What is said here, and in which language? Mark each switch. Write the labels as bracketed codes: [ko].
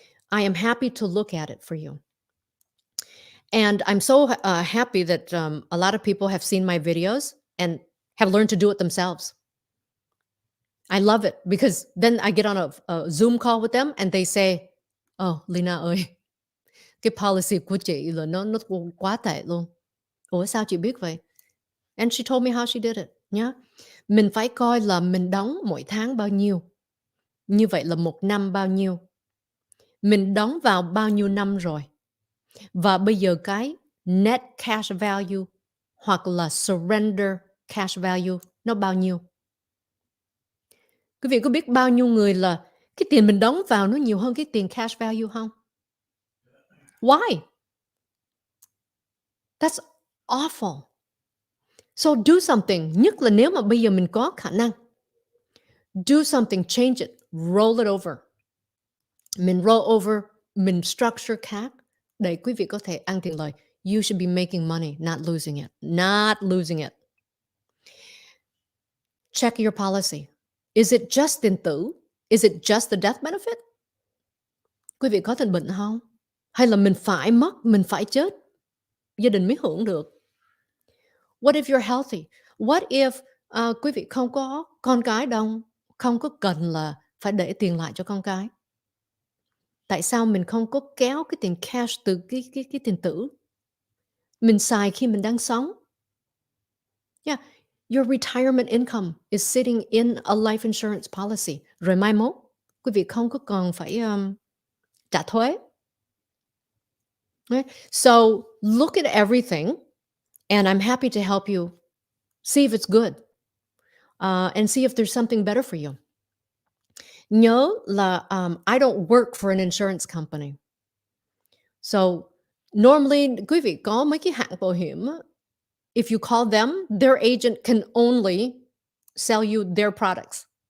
[en] I am happy to look at it for you. And I'm so happy that a lot of people have seen my videos and have learned to do it themselves. I love it because then I get on a Zoom call with them and they say, "Oh, [vi] Lina ơi, cái policy của chị là nó quá tệ luôn. Ủa sao chị biết vậy?" [en] And she told me how she did it. [vi] Nhá. Mình phải coi là mình đóng mỗi tháng bao nhiêu. Như vậy là một năm bao nhiêu. Mình đóng vào bao nhiêu năm rồi. Và bây giờ cái net cash value hoặc là surrender cash value nó bao nhiêu. Quý vị có biết bao nhiêu người là cái tiền mình đóng vào nó nhiều hơn cái tiền cash value không? [en] Why? That's awful. So do something, [vi] nhất là nếu mà bây giờ mình có khả năng. [en] Do something, change it, roll it over. [vi] Mình roll over, mình structure khác để quý vị có thể ăn tiền lời. [en] You should be making money, not losing it. Not losing it. Check your policy. Is it just tiền tử? Is it just the death benefit? [vi] Quý vị có tình bệnh không? Hay là mình phải mất, mình phải chết, gia đình mới hưởng được? [en] What if you're healthy? What if [vi] quý vị không có con cái đâu, không có cần là phải để tiền lại cho con cái? Tại sao mình không có kéo cái tiền cash từ cái tiền tử? Mình xài khi mình đang sống. [en] Yeah, your retirement income is sitting in a life insurance policy. [vi] Rồi mai mốt, quý vị không có còn phải trả thuế. [en] Right? So look at everything, and I'm happy to help you see if it's good, and see if there's something better for you. [vi] Nhớ là [en] I don't work for an insurance company. So normally [vi] quý vị có mấy cái hãng bảo hiểm á, [en] if you call them, their agent can only sell you their products.